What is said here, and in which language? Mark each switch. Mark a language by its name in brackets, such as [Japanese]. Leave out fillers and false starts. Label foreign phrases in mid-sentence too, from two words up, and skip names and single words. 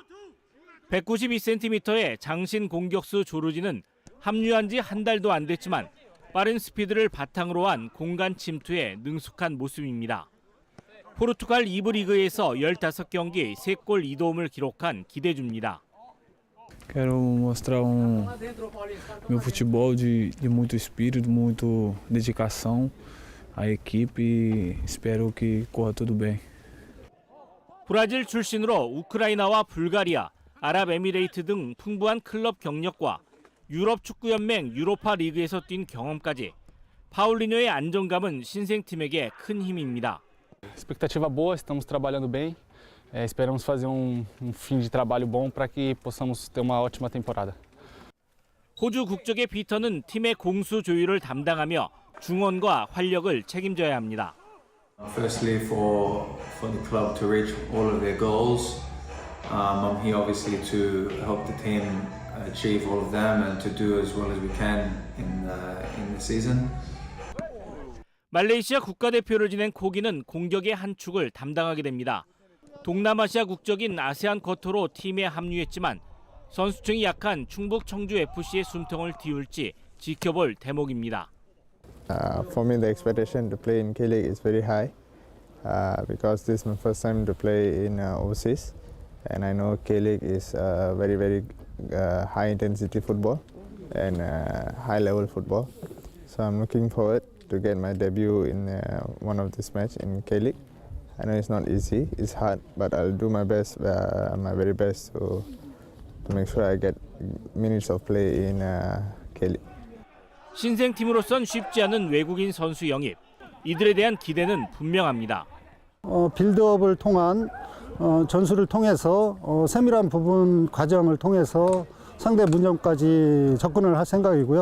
[Korean] 192cm의 장신 공격수 조르지는 합류한 지 한 달도 안 됐지만 빠른 스피드를 바탕으로 한 공간 침투에 능숙한 모습입니다. 포르투갈 2부 리그에서 15경기 3골 2도움을 기록한 기대주입니다. [Portuguese] Quero mostrar meu futebol de muito espírito, muito dedicação à equipe e espero que corra tudo bem. [Korean] 브라질 출신으로 우크라이나와 불가리아, 아랍에미레이트 등 풍부한 클럽 경력과 유럽 축구연맹 유로파 리그에서 뛴 경험까지 파울리뇨의 안정감은 신생팀에게 큰 힘입니다. [Portuguese] Expectativa boa, estamos trabalhando bem. Esperamos fazer fim de trabalho bom para que possamos ter uma ótima temporada. [Korean] 호주 국적의 피터는 팀의 공수 조율을 담당하며 중원과 활력을 책임져야 합니다. [English] Firstly, for the club to reach all of their goals, I'm here obviously to help the team achieve all of them and to do as well as we can in the season. [Korean] 말레이시아 국가대표를 지낸 코기는 공격의 한 축을 담당하게 됩니다. 동남아시아 국적인 아세안 커터로 팀에 합류했지만 선수층이 약한 충북 청주FC의 숨통을 틔울지 지켜볼 대목입니다. [English] For me, the expectation to play in K-League is very high because this is my first time to play in overseas, and I know K-League is very, very high-intensity football and high-level football. So I'm looking forward to get my debut in one of this match in K-League. I know it's not easy, it's hard, but I'll do my best, my very best to make sure I get minutes of play in K-League. [Korean] 신생팀으로선 쉽지 않은 외국인 선수 영입. 이들에 대한 기대는 분명합니다. 빌드업을 통한 전술을 통해서 세밀한 부분 과정을 통해서 상대 문전까지 접근을 할 생각이고요.